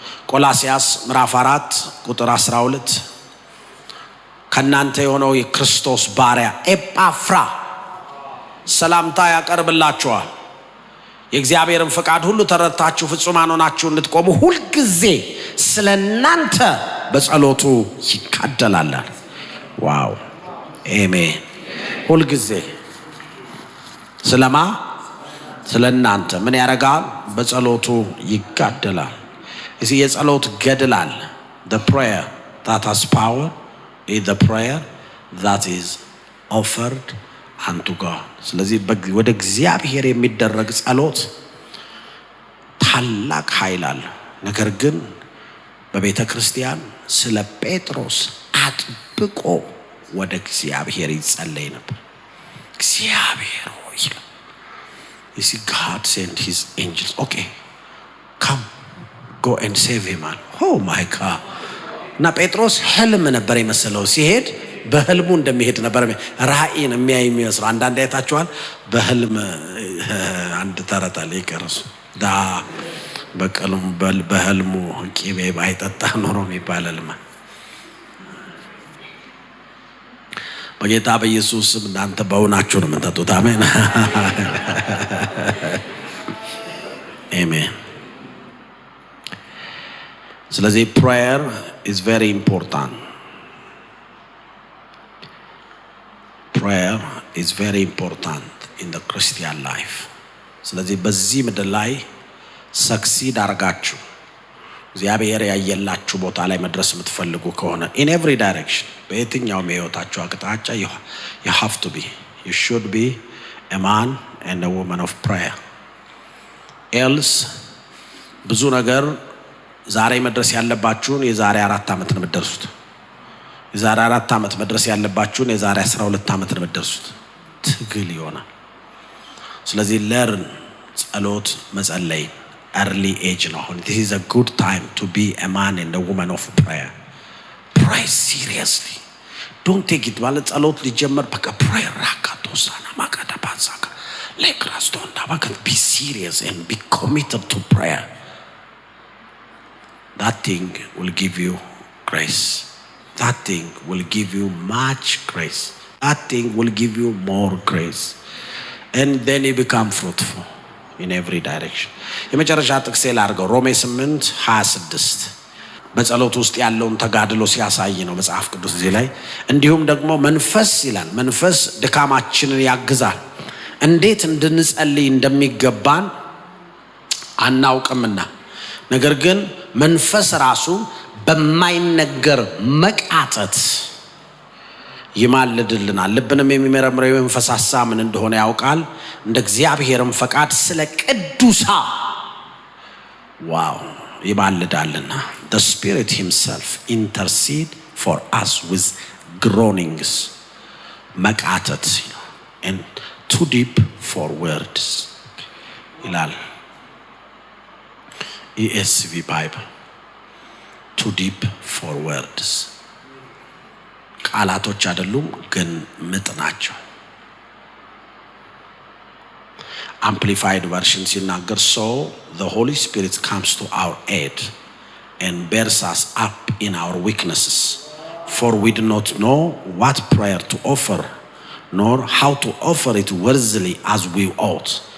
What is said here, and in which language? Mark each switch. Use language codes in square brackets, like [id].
[am] ቆላስያስ ምዕራፍ 4 ቁጥር 12 ከናንተ የሆነው የክርስቶስ ባሪያ ኤጳፍራ ሰላምታ ያቀርብላችኋል። የእግዚአብሔርን ፈቃድ ሁሉ ተረድታችሁ ፍጹማን ሆናችሁ እንድትቆሙ ሁሉ ጊዜ ስለናንተ በጸሎቱ ይጋደላል። ዋው! አሜን። ሁሉ ጊዜ ስለማ ስለናንተ ምን ያረጋል? በጸሎቱ ይጋደላል። እዚህ የጸሎት ገድላል። [en] the prayer that has power is the prayer that is offered unto God. [am] ስለዚህ ወደ እግዚአብሔር የሚደረግ ጸሎት ታላቅ ኃይል አለ። ነገር ግን በቤተ ክርስቲያን ስለ ጴጥሮስ አጥብቆ ወደ እግዚአብሔር ይጸለይ ነበር። እግዚአብሔር ሆይ [en] you see God sent his angels. Okay, come go and save him. Oh my God. [am] እና ጴጥሮስ ህልም ነበር የመሰለው። ሲሄድ በህልሙ እንደሚሄድ ነበር። ራእይን የሚያይ የሚመስለው አንዳንድ አይታችኋል። በህልም አንድ ተረት አለ ይቀርሱ ዳ በቀልም በህልሙ ቂቤ ባይጠጣ ኖሮ የሚባል ህልም። በጌታ በኢየሱስ ስም እናንተ በእውናችሁ ነው የምትጠጡት። አሜን አሜን። ስለዚህ [en] prayer is very important. Prayer is very important in the Christian life. [am] ስለዚህ በዚህ ምድር ላይ ሰክሲድ አርጋችሁ እግዚአብሔር ያየላችሁ ቦታ ላይ መድረስ የምትፈልጉ ከሆነ [en] in every direction [am] በየትኛውም የህይወታችሁ አቅጣጫ [en] you have to be, you should be a man and a woman of prayer. [am] else ብዙ ነገር ዛሬ መድረስ ያለባችሁን የዛሬ 4 ዓመት ነው የምትደርሱት። የዛሬ 4 ዓመት መድረስ ያለባችሁን የዛሬ 12 ዓመት ነው የምትደርሱት። ትግል ይሆናል። ስለዚህ learn ጸሎት መጸለይ [en] early age [am] ነው። [en] This is a good time to be a man and a woman of prayer. Pray seriously. Don't take it [am] ማለት ጸሎት ሊጀመር በቃ [en] prayer ራካቶሳና ማካዳባዛካ ለክራስቶንዳ [am] በቃ [en] be serious and be committed to prayer. That thing will give you grace. That thing will give you much grace. That thing will give you more grace. And then you become fruitful in every direction. [am] የመጨረሻ ጥቅስ ላርገው ሮሜ 8:26 በጸሎት ውስጥ ያለውን ተጋድሎ ሲያሳይ ነው መጽሐፍ ቅዱስ እዚህ ላይ። እንዲሁም ደግሞ መንፈስ ይላል መንፈስ ድካማችንን ያግዛል፣ እንዴት እንድንጸልይ እንደሚገባን አናውቅምና ነገር ግን መንፈስ ራሱ በማይነገር መቃተት ይማልድልናል። ልብንም የሚመረምረው የመንፈስ ሐሳብ ምን እንደሆነ ያውቃል፣ እንደ እግዚአብሔርም ፈቃድ ስለ ቅዱሳ ዋው ይማልዳልና [en] the spirit himself intercede for us with groanings [am] መቃተት [en] and too deep for words [am] ይላል [en] ESV Bible. Too deep for words. [am] ቃላቶች አይደሉም ግን ምጥ ናቸው። [en] Amplified version ሲናገር so the Holy Spirit comes to our aid and bears us up in our weaknesses, for we do not know what prayer to offer nor how to offer it worthily as we ought,